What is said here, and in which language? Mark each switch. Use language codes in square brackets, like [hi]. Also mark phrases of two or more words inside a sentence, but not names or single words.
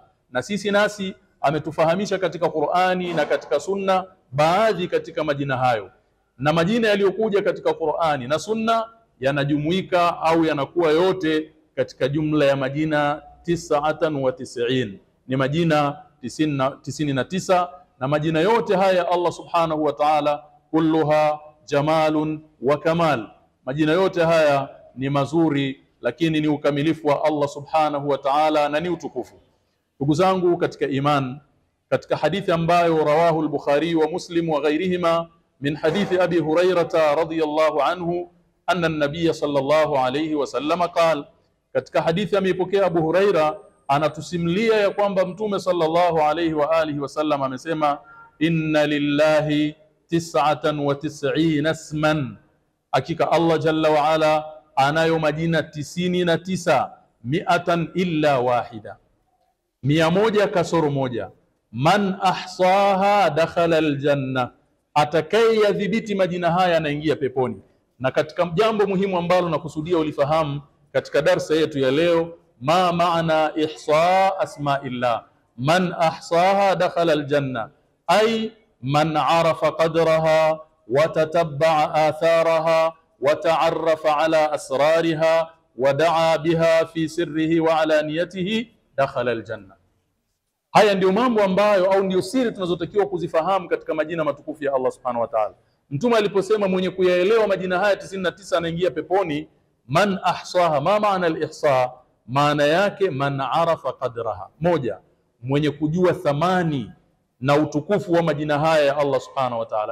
[sw] Na sisi nasi ametufahamisha katika Qur'ani na katika Sunna baadhi katika majina hayo, na majina yaliyokuja katika Qur'ani na Sunna yanajumuika au yanakuwa yote katika jumla ya majina 99, ni majina 99, na majina yote haya Allah [ar] سبحانه وتعالى كلها جمال وكمال, [sw] majina yote haya ni mazuri lakini ni ukamilifu wa Allah [ar] سبحانه وتعالى [sw] na ni utukufu. Ndugu zangu katika iman, katika hadithi ambayo [ar] رواه البخاري ومسلم وغيرهما من حديث أبي هريرة رضي الله عنه أن النبي صلى الله عليه وسلم قال, [sw] katika hadithi ameipokea Abu Huraira, anatusimulia ya kwamba Mtume [ar] صلى الله عليه وعلى آله وسلم [sw] amesema, [ar] إن لله [sw] 99 isman, hakika Allah [ar] جل وعلا [sw] anayo majina 99, [ar] مائة إلا واحدة, [sw] 100 kasoro moja. [ar] من أحصاها دخل الجنة, [sw] atakayeyadhibiti majina haya anaingia peponi. Na katika jambo muhimu ambalo nakusudia ulifahamu katika darsa yetu ya leo, [ar] ما معنى إحصاء أسماء الله, من أحصاها دخل الجنة أي من عرف قدرها وتتبع آثارها وتعرف على أسرارها ودعا بها في سره وعلانيته دخل الجنة. [sw] Haya ndio mambo ambayo au ndio siri tunazotakiwa kuzifahamu katika majina matukufu ya Allah [ar] سبحانه وتعالى. [sw] Mtume aliposema mwenye kuyaelewa majina haya 99 anaingia peponi, [ar] من أحصاها ما معنى الإحصاء, [sw] maana yake [ar] من عرف قدرها, [sw] moja, mwenye kujua thamani na utukufu wa majina haya ya Allah [ar] سبحانه وتعالى.